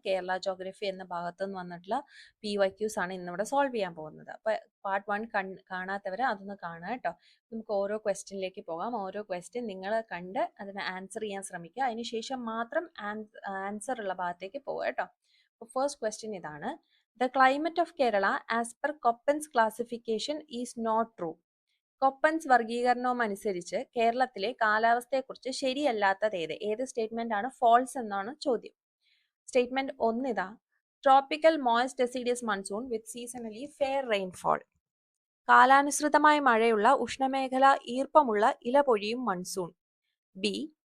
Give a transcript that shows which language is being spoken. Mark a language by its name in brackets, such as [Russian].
[Malayalam] Kerala geography എന്ന ഭാഗത്തു നിന്ന് വന്നിട്ടുള്ള PYQs ആണ് ഇന്നിവിടെ സോൾവ് ചെയ്യാൻ പോകുന്നത്. അപ്പോൾ പാർട്ട് 1 കാണാത്തവർ അതൊന്ന് കാണുക കേട്ടോ. നമുക്ക് ഓരോ ക്വസ്റ്റ്യനിലേക്ക് പോകാം. ഓരോ ക്വസ്റ്റ്യൻ നിങ്ങൾ കണ്ട് അതിന് ആൻസർ ചെയ്യാൻ ശ്രമിക്കുക. അതിനുശേഷം മാത്രം ആൻസർ ഉള്ള ഭാഗത്തേക്ക് പോവുക കേട്ടോ. അപ്പോൾ ഫസ്റ്റ് ക്വസ്റ്റ്യൻ ഇതാണ്. [English] The climate of Kerala as per Koppen's classification is not true. [Malayalam] കൊപ്പൻസ് വർഗീകരണവും അനുസരിച്ച് കേരളത്തിലെ കാലാവസ്ഥയെക്കുറിച്ച് ശരിയല്ലാത്തത് ഏത് സ്റ്റേറ്റ്മെന്റ് ആണ് ഫോൾസ് എന്നാണ് ചോദ്യം. [English] Statement 1 ഇതാ: tropical moist deciduous monsoon with seasonally fair rainfall. [Malayalam] കാലാനുസൃതമായ മഴയുള്ള ഉഷ്ണമേഖല ഈർപ്പമുള്ള ഇലപൊഴിയും മൺസൂൺ. ബി.